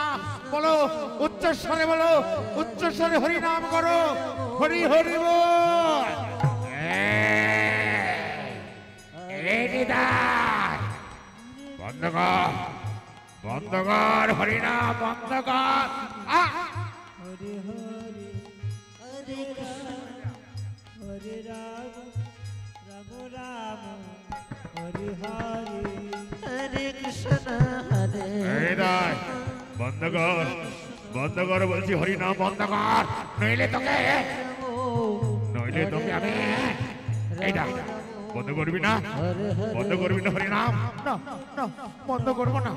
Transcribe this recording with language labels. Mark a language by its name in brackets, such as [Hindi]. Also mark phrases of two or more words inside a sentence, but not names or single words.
[Bangla] বলো উচ্চস্বরে, বলো উচ্চস্বরে হরিনাম করো, হরি হরি বল। এই নিতাই, বন্ধ কর হরিনাম বন্ধ কর। Hare Hare, হরে কৃষ্ণ Hare Rama, Rama Rama, Hare Hare. হরে কৃষ্ণ হরে এই নিতাই, বন্ধ কর বলছি, হরিনাম বন্ধ কর, নইলে তোকে আমি এইটা বন্ধ করবি না, বন্ধ করবি না হরিনাম। না না, বন্ধ করবো না।